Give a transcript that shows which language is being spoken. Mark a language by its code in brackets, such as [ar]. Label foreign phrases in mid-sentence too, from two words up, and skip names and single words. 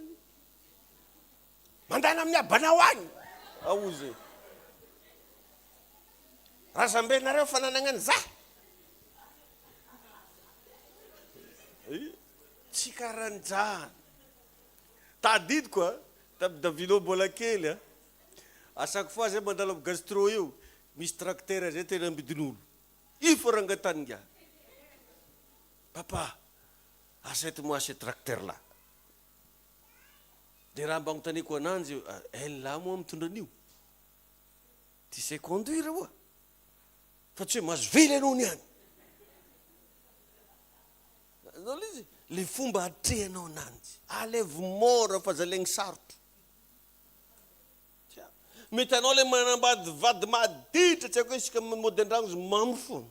[mg] Mandana amin'ny abanao agny. Aozy. Raha zambenareo fananagnany za. Tsy karanjany. Tadidiko tamin'ny Davilo mbola kely [fr] à chaque fois [mg] zay mandalo amin'ny gastro io misy tracteur zay tena ambidin'olo. Io forangatany ngia. [fr] Papa, achète-moi ce tracteur là. [mg] De raha mba agnotaniko ananjy, [fr] elle là [mg] moa mitondra an'io. [fr] Tu sais conduire moa. [mg] Fa tsy hoe mahazo vily anao niany. Le fomba atrehanao ananjy. Alevo mora fa zalaigny sarotro. Mety anao le manambady vady maditra tsy haiko hoe isika mody an-dragno izy mamy foana.